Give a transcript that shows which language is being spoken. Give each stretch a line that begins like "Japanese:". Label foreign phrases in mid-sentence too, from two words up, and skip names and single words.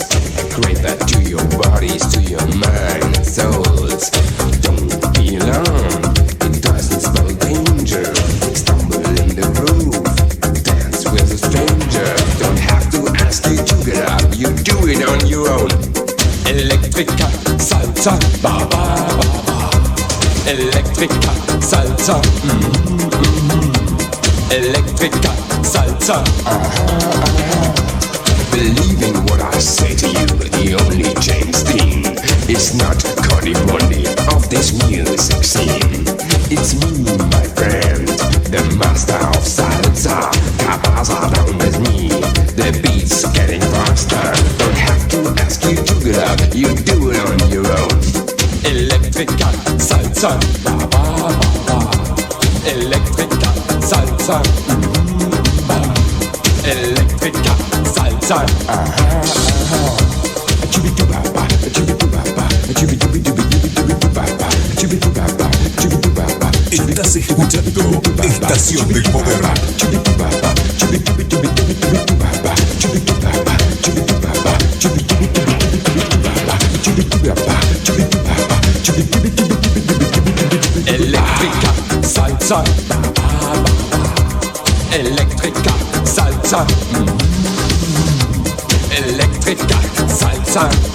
English: Create that to your bodies, to your mind, souls. Don't be alarmed. It doesn't spell danger. Stumble in the groove. Dance with a stranger. Don't have to ask you to get up. You do it on your own.
Spanish: Electrica salsa, ba ba ba ba. Electrica salsa, Electrica salsa.
English: Believe in what I say to you. The only James Dean is not Cody Bundy of this music scene. It's me, my friend, the master of salsa. Cabaza down with me. The beat's getting faster. Don't have to ask you to get up. You do it on your own.
Spanish: Electrica salsa, ba ba ba ba. Electrica salsa, Electrica salsa. Estás escuchando Estación del Poder. Electrica salsa, Electrica salsa, Electrica salsa.